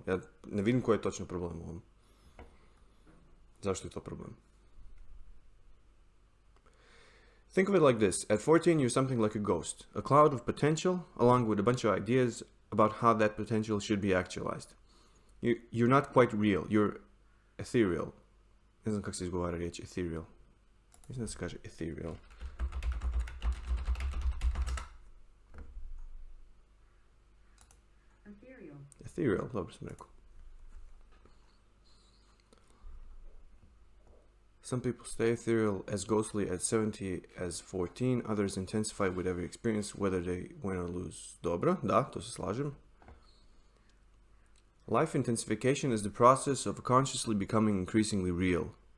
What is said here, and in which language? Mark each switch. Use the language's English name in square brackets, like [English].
[Croatian] Ja ne vidim koji je točno problem u ovom. Zašto je to problem? [English] Think of it like this. At 14 you're something like a ghost, a cloud of potential along with a bunch of ideas about how that potential should be actualized. You're not quite real, you're ethereal. [Croatian] Ne znam kako se izgovara riječ ethereal. Mislim da se kaže ethereal. Ethereal, dobro sam rekao. [English] Some people stay ethereal as ghostly at 70 as 14, others intensify with every experience, whether they win or lose. [Croatian] Dobro, da, to se slažem. [English] Life intensification is the process of consciously becoming increasingly real.